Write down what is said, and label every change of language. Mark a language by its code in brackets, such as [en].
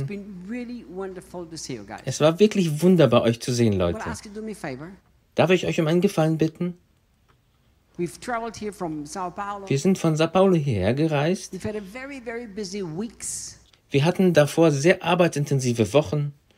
[en] It's been really wonderful to see you guys. [de] Es war wirklich wunderbar, euch zu sehen, Leute. [en] But ask you to do me a favor. [de] Darf ich euch um einen Gefallen bitten? [en] We've traveled here from Sao Paulo. [de] Wir sind von Sao Paulo hierher gereist. [en] We've had a very, very busy weeks. [de] Wir hatten davor sehr arbeitsintensive Wochen.